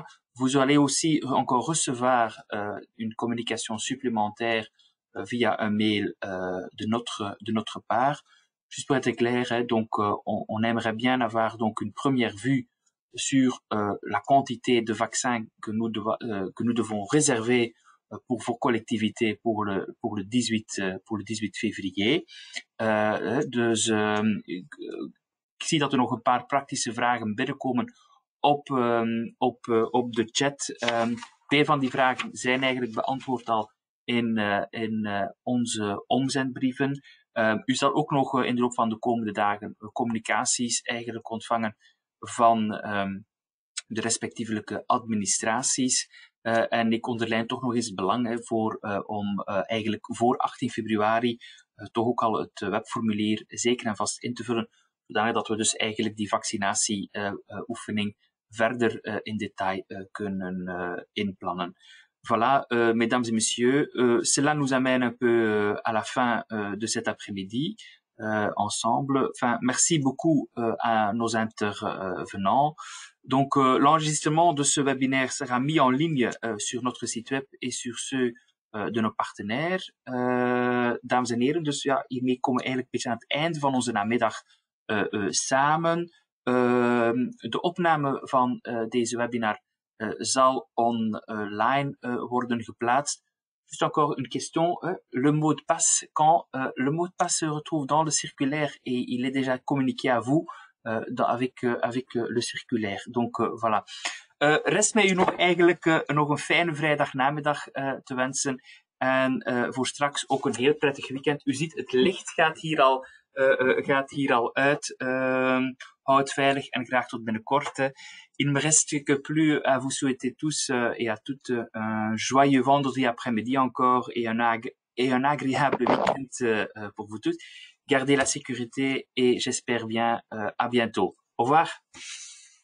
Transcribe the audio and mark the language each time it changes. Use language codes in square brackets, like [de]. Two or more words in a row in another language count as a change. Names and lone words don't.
[fr] Vous allez aussi encore recevoir une communication supplémentaire via un mail de notre part. Juste pour être clair, donc on aimerait bien avoir donc une première vue sur la quantité de vaccins que nous devons réserver pour vos collectivités pour le 18 février. [nl] Dus ik zie dat er nog een paar praktische vragen binnenkomen op de chat. Twee van die vragen zijn eigenlijk beantwoord al in onze omzendbrieven. U zal ook nog in de loop van de komende dagen communicaties eigenlijk ontvangen van de respectievelijke administraties. En ik onderlijn toch nog eens het belang om eigenlijk voor 18 februari toch ook al het webformulier zeker en vast in te vullen, zodat we dus eigenlijk die vaccinatieoefening verder in detail kunnen inplannen. [fr] Voilà, mesdames et messieurs, cela nous amène un peu à la fin de cet après-midi ensemble. Merci beaucoup à nos intervenants. Donc, l'enregistrement de ce webinaire sera mis en ligne sur notre site web et sur ceux de nos partenaires. [nl] Dames en heren, dus ja, hiermee komen we eigenlijk een beetje aan het einde van onze namiddag samen. De opname van deze webinar zal online worden geplaatst. [fr] Juste encore une question, le mot de passe, quand le mot de passe se retrouve dans le circulaire et il est déjà communiqué à vous avec le circulaire. Donc voilà. [nl] Rest mij u nog eigenlijk nog een fijne vrijdagnamiddag te wensen en voor straks ook een heel prettig weekend. U ziet, het licht gaat hier al uit. Houd veilig en graag tot binnenkort. [fr] Il ne me reste que plus à vous souhaiter tous et à toutes un joyeux vendredi après-midi encore et un agréable week-end pour vous tous. gardez la sécurité et j'espère bien à bientôt. Au revoir.